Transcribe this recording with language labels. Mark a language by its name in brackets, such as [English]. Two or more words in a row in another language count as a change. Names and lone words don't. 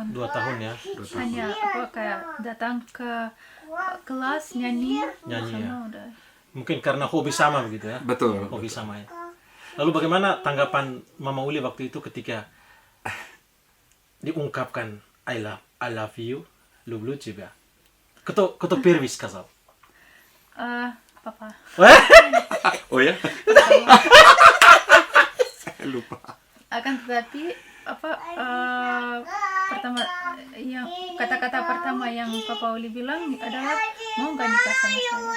[Indonesian] 2 tahun ya. Hanya kayak datang ke kelas nyanyi Ya. udah. Mungkin karena hobi sama begitu ya. Betul. Hobi sama ya. Lalu bagaimana tanggapan Mama Uli waktu itu ketika diungkapkan [English] I love you, [Russian] люблю тебя. Кто первый сказал? [Indonesian] Papa. Oh ya? Saya lupa. Akan tetapi pertama yang kata-kata pertama yang Papa Uli bilang adalah mau nggak nikah sama saya.